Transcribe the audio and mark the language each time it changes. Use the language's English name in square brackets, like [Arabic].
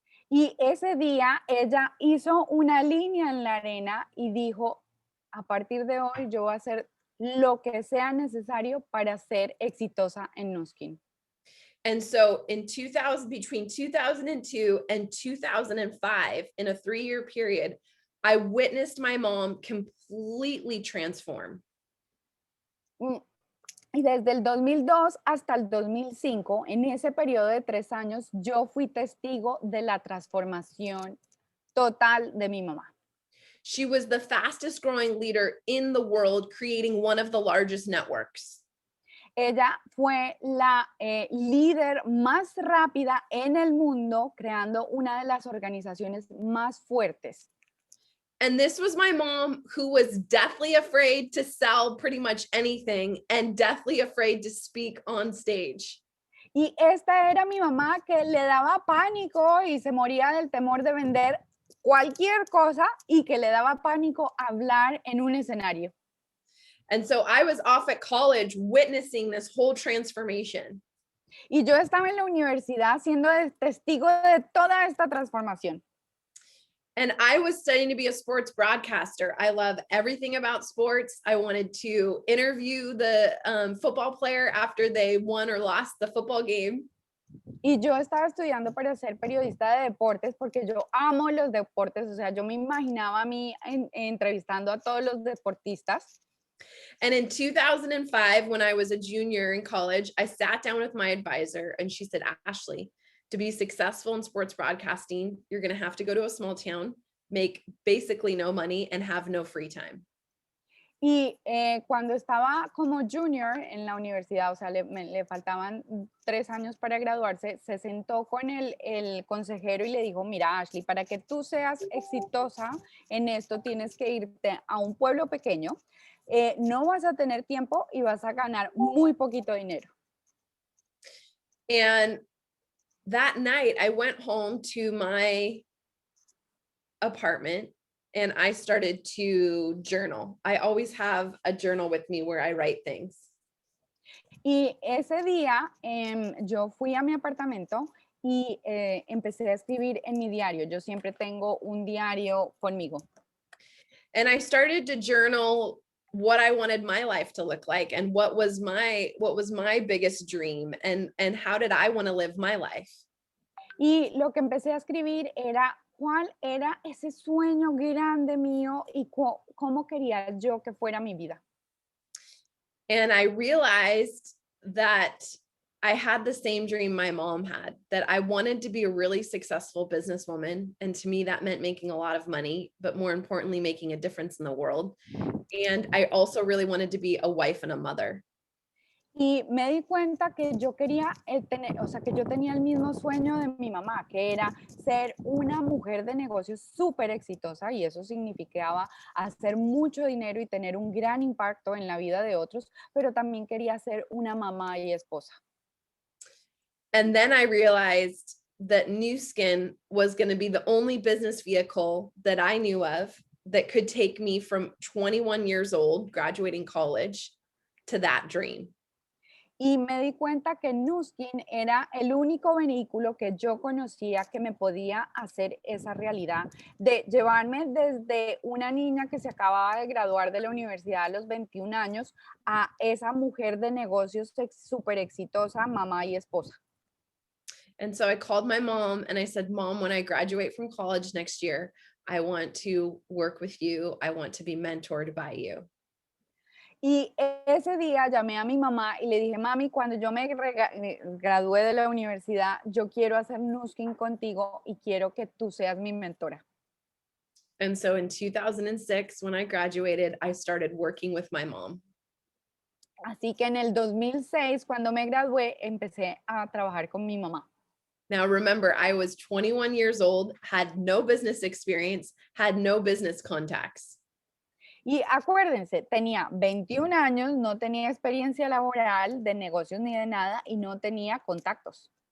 [Spanish] Y ese día ella hizo una línea en la arena y dijo, a partir de hoy yo voy a hacer lo que sea necesario para ser exitosa en Nuskin. [English] And so in 2000, between 2002 and 2005, in a 3-year period, I witnessed my mom completely transform. [Spanish] Y desde el 2002 hasta el 2005, en ese periodo de 3 años, yo fui testigo de la transformación total de mi mamá. [English] She was the fastest growing leader in the world, creating one of the largest networks. [Spanish] Ella fue la líder más rápida en el mundo, creando una de las organizaciones más fuertes. [English] And this was my mom, who was deathly afraid to sell pretty much anything and deathly afraid to speak on stage. [Spanish] Y esta era mi mamá, que le daba pánico y se moría del temor de vender cualquier cosa y que le daba pánico hablar en un escenario. [English] And so I was off at college witnessing this whole transformation. [Spanish] Y yo estaba en la universidad siendo testigo de toda esta transformación. [English] And I was studying to be a sports broadcaster. I love everything about sports. I wanted to interview the football player after they won or lost the football game. [Spanish] Y yo estaba estudiando para ser periodista de deportes porque yo amo los deportes. O sea, yo me imaginaba a mí entrevistando a todos los deportistas. [English] And in 2005, when I was a junior in college, I sat down with my advisor and she said, Ashley, to be successful in sports broadcasting, you're going to have to go to a small town, make basically no money, and have no free time. [Spanish] Y cuando estaba como junior en la universidad, o sea, le faltaban 3 años para graduarse, se sentó con el consejero y le dijo, mira, Ashley, para que tú seas exitosa en esto, tienes que irte a un pueblo pequeño, no vas a tener tiempo y vas a ganar muy poquito dinero. [English] And that night, I went home to my apartment and I started to journal. I always have a journal with me where I write things. [Spanish] Y ese día yo fui a mi apartamento y empecé a escribir en mi diario. Yo siempre tengo un diario conmigo. [English] And I started to journal what I wanted my life to look like and what was my biggest dream and how did I want to live my life. [Spanish] Y lo que empecé a escribir era cuál era ese sueño grande mío y cómo quería yo que fuera mi vida. [English] And I realized that I had the same dream my mom had, that I wanted to be a really successful businesswoman. And to me, that meant making a lot of money, but more importantly, making a difference in the world. And I also really wanted to be a wife and a mother. [Spanish] Y me di cuenta que yo quería tener, o sea, que yo tenía el mismo sueño de mi mamá, que era ser una mujer de negocios súper exitosa y eso significaba hacer mucho dinero y tener un gran impacto en la vida de otros, pero también quería ser una mamá y esposa. [English] And then I realized that New Skin was going to be the only business vehicle that I knew of that could take me from 21 years old, graduating college, to that dream. [Spanish] Y me di cuenta que Nuskin era el único vehículo que yo conocía que me podía hacer esa realidad de llevarme desde una niña que se acababa de graduar de la universidad a los 21 años a esa mujer de negocios súper exitosa, mamá y esposa. [English] And so I called my mom and I said, Mom, when I graduate from college next year, I want to work with you. I want to be mentored by you. [Spanish] Y ese día llamé a mi mamá y le dije, mami, cuando yo gradué de la universidad, yo quiero hacer Nuskin contigo y quiero que tú seas mi mentora. [English] And so in 2006, when I graduated, I started working with my mom. [Spanish] Así que en el 2006, cuando me gradué, empecé a trabajar con mi mamá. [English] Now, remember, I was 21 years old, had no business experience, had no business contacts. [Spanish] Y acuérdense, tenía 21 años, no tenía experiencia laboral de negocios ni de nada y no tenía contactos.